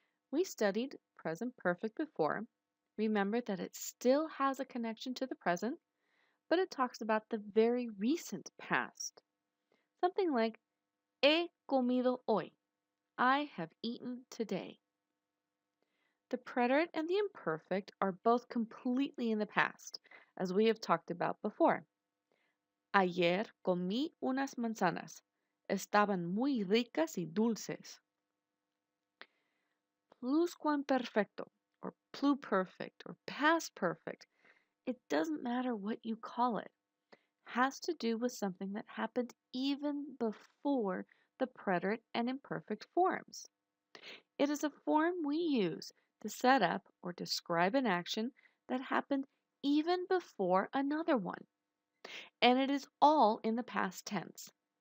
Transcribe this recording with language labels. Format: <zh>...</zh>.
<en>We studied present perfect before. Remember that it still has a connection to the present, but it talks about the very recent past. Something like,</en> <es>he comido hoy.</es> <en>I have eaten today. The preterite and the imperfect are both completely in the past, as we have talked about before.</en> <es>Ayer comí unas manzanas. Estaban muy ricas y dulces.</es> <en>Pluscuamperfecto, or pluperfect, or past perfect, it doesn't matter what you call it, has to do with something that happened even before the preterite and imperfect forms. It is a form we use to set up or describe an action that happened even before another one, and it is all in the past tense.</en>